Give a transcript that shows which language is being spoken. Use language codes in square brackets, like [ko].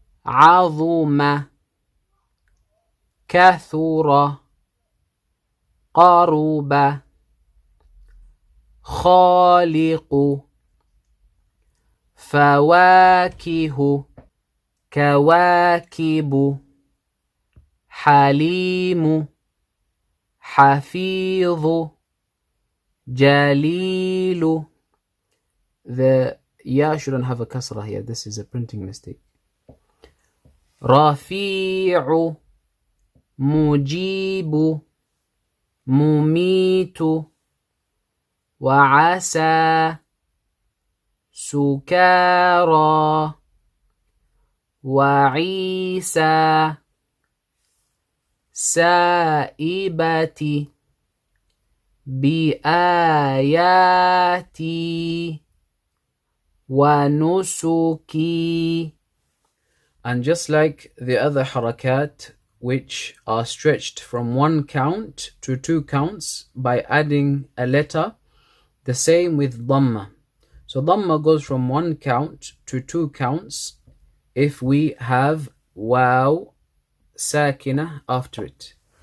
[ar] عظم كثر قرب خالق فواكه كواكب حليم حفيظ جليل. [en] The ya shouldn't have a kasrah here. This is a printing mistake. [ar] رفيع مجيب مميت وعسى سكارى وعيسى سائبة بآياتي ونسكي. [en] And just like the other harakat, which are stretched from one count to two counts by adding a letter, the same with Dhamma. So Dhamma goes from one count to two counts if we have waw sakina after it.